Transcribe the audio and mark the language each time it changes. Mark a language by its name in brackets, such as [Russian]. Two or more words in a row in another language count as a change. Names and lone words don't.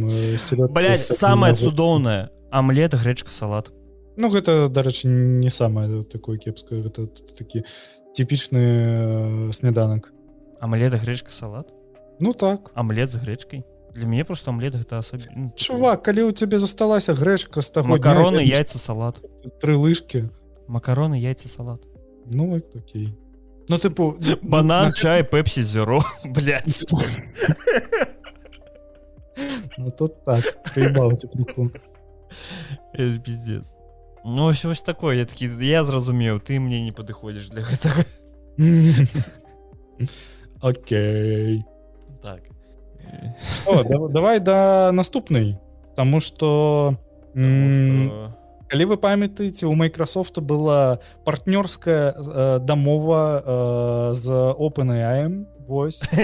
[Belarusian] блядь, самае цудоўнае омлет, грэчка, салат. Ну гэта, дарэчы, не самае такое кепскае, гэта такі типічны сняданак. Омлет, грэчка, салат? Ну так. Омлет з грэчкай? Для мяне просто омлет гэта асабі... Чувак, калі ў цябе засталася грэчка з таго макароны, яйца, салат. 3 лыжкі. Макароны, яйца, салат. Ну, окей. Ну, типу... Банан, чай, пепсі, зеро, блядь. [Russian] Ну, тут так, приебался крикун. Это пиздец. [Belarusian] Ну, ось такое, я такі, я зразумеў, ты мне не падыходзіш для гэтага. Окей. Так. О, давай да наступнай, таму што... Калі вы памятаеце, у Microsoft была партнёрская дамова з OpenAI, вось.